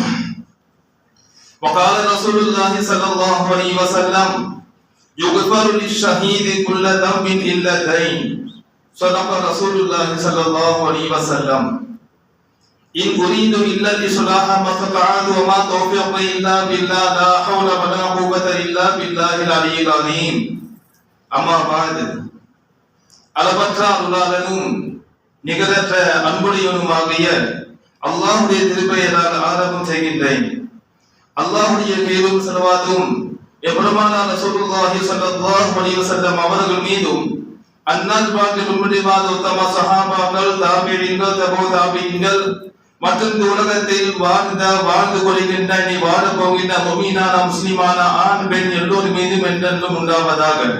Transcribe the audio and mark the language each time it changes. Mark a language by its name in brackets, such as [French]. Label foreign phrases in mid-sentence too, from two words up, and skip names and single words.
[Arabic] وقال رسول الله صلى الله عليه وسلم: يغفر للشهيد كل ذنب إلا الدين. صدق رسول الله صلى الله عليه وسلم. إن أريد إلا الإصلاح ما استطعت وما توفيقي إلا بالله لا حول ولا قوة إلا بالله العلي العظيم. أما بعد، [Tamil] அளவற்ற அருளாளனும் நிகரற்ற அன்புடையவனுமாகிய அல்லாஹ்வுடைய திருப்பெயரால் ஆரம்பம் செய்கின்றேன். அல்லாஹ்வுடைய பேரும் ஸலவாத்தும் எம்பெருமானார் [Arabic] رسول الله صلى الله عليه وسلم [Tamil] அவர்கள் மீதும் அன்னார் பாக்கிய முன்னிலைவாத உத்தம சஹாபாக்கள், தாபிஈன்கள், தபூ தாபிஈன்கள் மற்றும் இந்த உலகத்தில் வாழ்ந்து கொள்கின்ற நீ வாழ போகின்ற முஃமினான முஸ்லிமான ஆண் பெண் எல்லோர் மீதும் என்றென்றும் உண்டாவதாக.